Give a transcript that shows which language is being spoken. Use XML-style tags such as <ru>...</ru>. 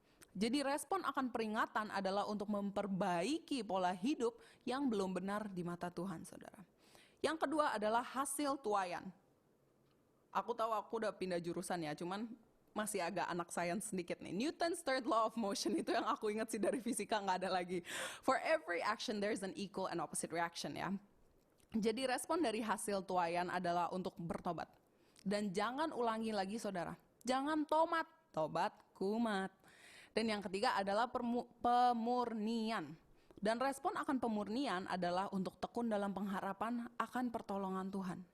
<id>Jadi respon akan peringatan adalah untuk memperbaiki pola hidup yang belum benar di mata Tuhan, saudara. Yang kedua adalah hasil tuaian. Aku tahu aku udah pindah jurusan ya, cuman masih agak anak sains sedikit nih.</id> <en>Newton's third law of motion</en> <id>itu yang aku ingat sih dari fisika, nggak ada lagi.</id> <en>For every action there's an equal and opposite reaction ya.</en> <id>Jadi respon dari hasil tuaian adalah untuk bertobat. Dan jangan ulangi lagi saudara. Jangan tobat kumat. Dan yang ketiga adalah pemurnian. Dan respon akan pemurnian adalah untuk tekun dalam pengharapan akan pertolongan Tuhan.</id>